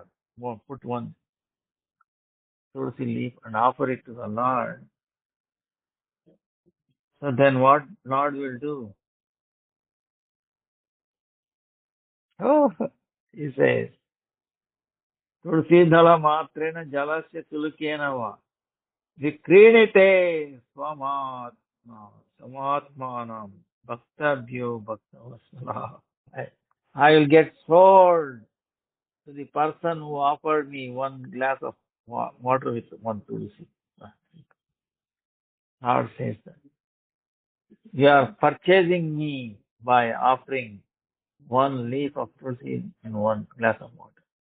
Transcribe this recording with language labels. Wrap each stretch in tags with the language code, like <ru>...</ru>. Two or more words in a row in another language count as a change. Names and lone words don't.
<en>Put one Tulsi leaf and offer it to the Lord. So then what Lord will do? Oh, he says,</en> <sa>तुलसी दल मात्रेण जलस्य तुलुकेन वा विक्रीणीते स्वमात्म समात्मानम् भक्तभ्यो भक्तवसल.</sa> <en>I will get sold to the person who offered me one glass of water with one tulsi. Lord says that. You are purchasing me by offering one leaf of tulsi and one glass of water.</en>